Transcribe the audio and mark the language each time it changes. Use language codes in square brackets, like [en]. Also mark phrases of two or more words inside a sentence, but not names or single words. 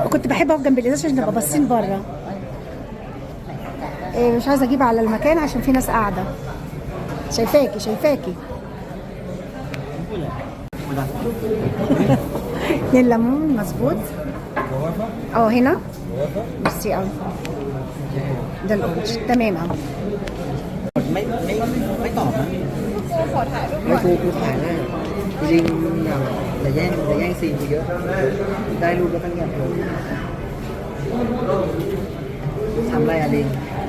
[ar] وكنت بحب اقف جنب الازاز عشان نبقى باصين بره. مش عايزه اجيب على المكان عشان في ناس قاعده. شايفاكي. اتنين ليمون مظبوط. هنا ميرسي قوي. ده الاورنج تمام اهو. [th] ไม่ตอบนะไม่กูถ่ายได้จริงอย่าแย่งซีนเยอะได้รูปแล้วตั้งอย่างถ่ทำไรอะลิง